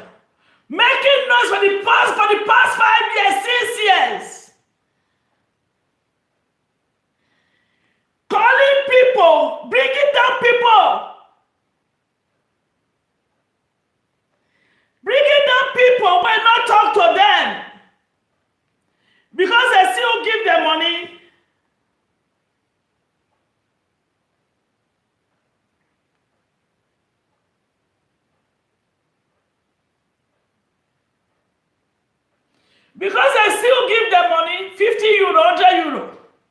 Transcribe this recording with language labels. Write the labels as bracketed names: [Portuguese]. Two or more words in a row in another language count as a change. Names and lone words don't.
[English] Making noise for the past 5 years, 6 years. Calling people, bringing down people. Bringing down people when not talk to them. Because they still give them money. Because they still give them money, 50 euro, 100 euro.